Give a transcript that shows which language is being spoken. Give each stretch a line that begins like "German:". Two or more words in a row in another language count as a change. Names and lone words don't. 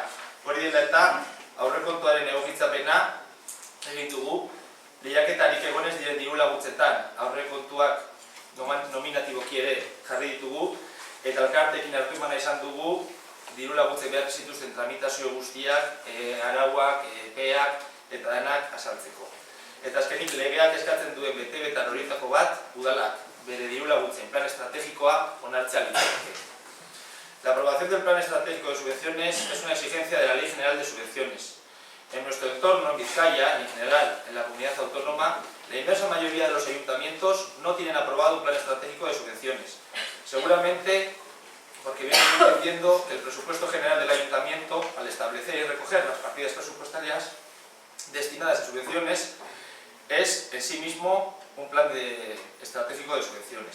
Basque: Hori dela eta aurrekontuaren egokitzapena egin dugu, lehiaketarik egonez diren diru laguntzetan aurrekontuak nominatiboki ere jarri ditugu eta elkartekin hartu emana izan dugu diru laguntzen behar zituzten tramitazio guztiak, arauak, epeak eta denak azaltzeko. Eta azkenik legeak eskatzen duen bete-betan horietako bat, udalak bere diru laguntzen plan estrategikoa onartzea litzateke.
Spanish: La aprobación del plan estratégico de subvenciones es una exigencia de la Ley General de Subvenciones. En nuestro entorno, en Vizcaya, y en general en la comunidad autónoma, la inmensa mayoría de los ayuntamientos no tienen aprobado un plan estratégico de subvenciones. Seguramente porque vienen entendiendo que el presupuesto general del ayuntamiento, al establecer y recoger las partidas presupuestarias destinadas a subvenciones, es en sí mismo un plan estratégico de subvenciones.